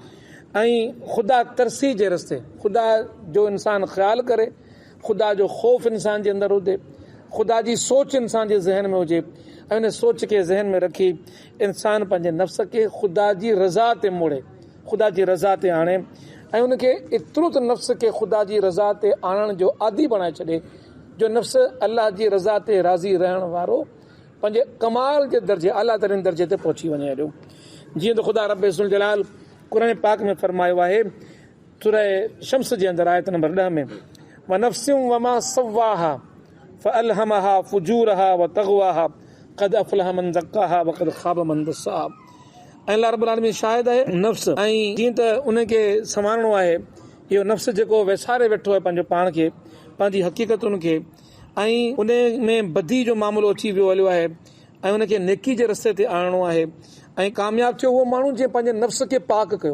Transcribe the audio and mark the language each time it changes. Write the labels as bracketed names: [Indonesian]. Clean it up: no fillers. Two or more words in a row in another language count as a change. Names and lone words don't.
[Sindhi] ऐं ख़ुदा तरसी जे रस्ते, ख़ुदा जो इंसानु ख़्यालु करे, ख़ुदा जो ख़ौफ़ इंसान जे अंदरि हुजे, ख़ुदा जी सोच इंसान जे ज़हन में हुजे ऐं उन सोच खे ज़हन में रखी इंसान पंहिंजे नफ़्स खे ख़ुदा जी रज़ा ते मोड़े, ख़ुदा जी रज़ा ते आणे ऐं उनखे एतिरो त नफ़्स खे ख़ुदा जी रज़ा ते आणण जो आदी बणाए छॾे जो नफ़्स अलाह जी रज़ा ते राज़ी रहण वारो पंहिंजे कमाल जे दर्जे, आला तरीन दर्जे ते पहुची वञे. हेॾो जीअं त ख़ुदा [Arabic] رب ذو الجلال [Sindhi] क़ुर पाक में फरमायो आहे, सूरह शम्स जे अंदरि आयत नंबर 10 में, [Arabic] ونفس وما سواها فألهمها فجورها وتقواها قد أفلح من زكاها وقد خاب من دساها. [Sindhi] ऐं अल्लाह [Arabic] رب العالمين [Sindhi] शाहिद आहे नफ़्स, ऐं जीअं त उनखे संवारणो आहे, इहो नफ़्स जेको वेसारे वेठो आहे पंहिंजो पाण खे, पंहिंजी हक़ीक़तुनि खे, ऐं उन में बदी जो मामिलो अची वियो हलियो आहे ऐं उनखे नेकी जे रस्ते ते आणणो आहे. ऐं कामयाबु थियो उहो माण्हू जंहिं पंहिंजे नफ़्स खे पाक कयो.